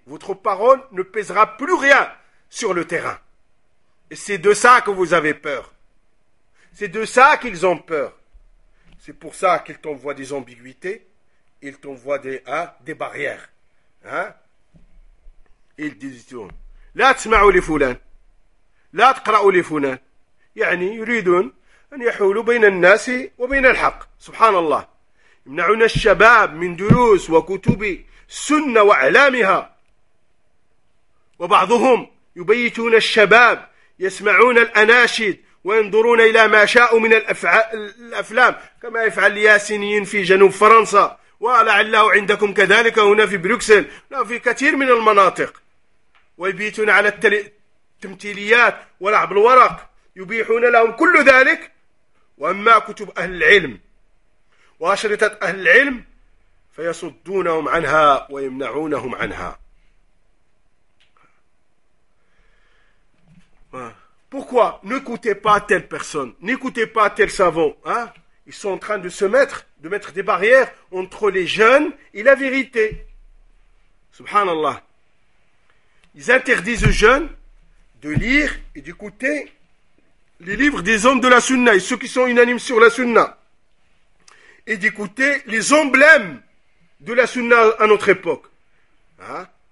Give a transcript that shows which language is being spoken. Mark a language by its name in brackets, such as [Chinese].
[French] Votre parole ne pèsera plus rien sur le terrain. Et c'est de ça que vous avez peur. C'est de ça qu'ils ont peur. C'est pour ça qu'ils t'envoient des ambiguïtés. Ils t'envoient des barrières. Hein? Ils disent, « [Arabic] La t'sma'ou les foulain. La t'qra'ou les foulain. » يعني يريدون أن يحولوا بين الناس وبين الحق سبحان الله يمنعون الشباب من دروس وكتب سنة وأعلامها وبعضهم يبيتون الشباب يسمعون الأناشد وينظرون إلى ما شاءوا من الأفلام كما يفعل الياسينيين في جنوب فرنسا، ولعله عندكم كذلك هنا في بروكسل وفي كثير من المناطق، ويبيتون على التمثيليات ولعب الورق، يبيحون لهم كل ذلك. وأما كتب أهل العلم وأشرطة أهل العلم فيصدونهم عنها ويمنعونهم عنها. [French] Pourquoi n'écoutez pas telle personne, n'écoutez pas tel savant, hein? Ils sont en train de se mettre, de mettre des barrières entre les jeunes et la vérité. Subhanallah. Ils interdisent aux jeunes de lire et d'écouter les livres des hommes de la Sunna et ceux qui sont unanimes sur la Sunna, et d'écouter les emblèmes de la Sunna à notre époque, hein?